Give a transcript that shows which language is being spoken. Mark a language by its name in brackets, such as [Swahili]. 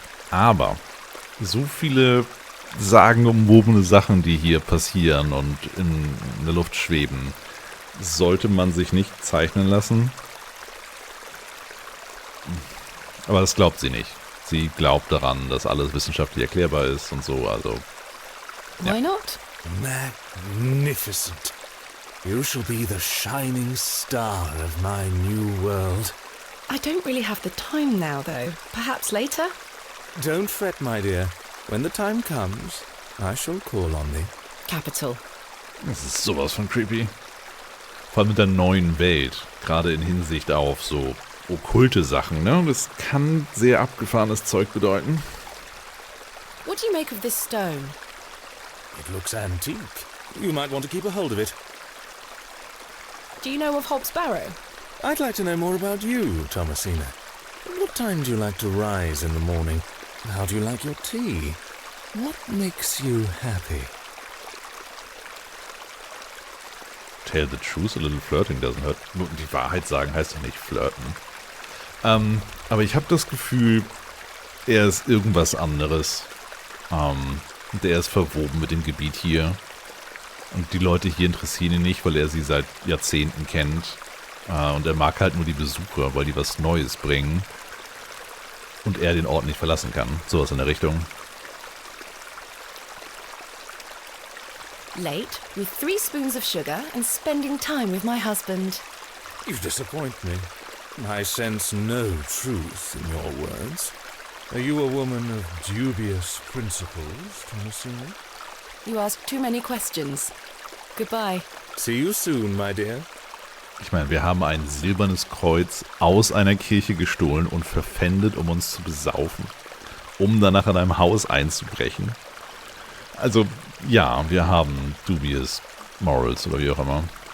[German] Aber so viele sagenumwobene Sachen, die hier passieren und in der Luft schweben, sollte man sich nicht zeichnen lassen. Aber das glaubt sie nicht. Sie glaubt daran, dass alles wissenschaftlich erklärbar ist und so, also... [English] Why not? Magnificent. You shall be the shining star of my new world. I don't really have the time now, though. Perhaps later? Don't fret, my dear. When the time comes, I shall call on thee. Capital. [German] Das ist sowas von creepy. Vor allem mit der neuen Welt. Gerade in Hinsicht auf so okkulte Sachen, ne? Das kann sehr abgefahrenes Zeug bedeuten. [English] What do you make of this stone? It looks antique. You might want to keep a hold of it. Do you know of Hobbs Barrow? I'd like to know more about you, Thomasina. What time do you like to rise in the morning? How do you like your tea? What makes you happy? Tell the truth, a little flirting doesn't hurt. [German] Die Wahrheit sagen heißt doch nicht flirten. Aber ich habe das Gefühl, er ist irgendwas anderes. Der ist verwoben mit dem Gebiet hier. Und die Leute hier interessieren ihn nicht, weil er sie seit Jahrzehnten kennt. Und er mag halt nur die Besucher, weil die was Neues bringen. Und er den Ort nicht verlassen kann. Sowas in der Richtung. [English] Late, with 3 spoons of sugar and spending time with my husband. You disappoint me. I sense no truth in your words. Are you a woman of dubious principles, Thomasina? You ask too many questions. Goodbye. See you soon, my dear. [German] Ich meine, wir haben ein silbernes Kreuz aus einer Kirche gestohlen und verpfändet, um uns zu besaufen. Um danach in einem Haus einzubrechen. Also, ja, wir haben [English] dubious morals [German] oder wie auch immer.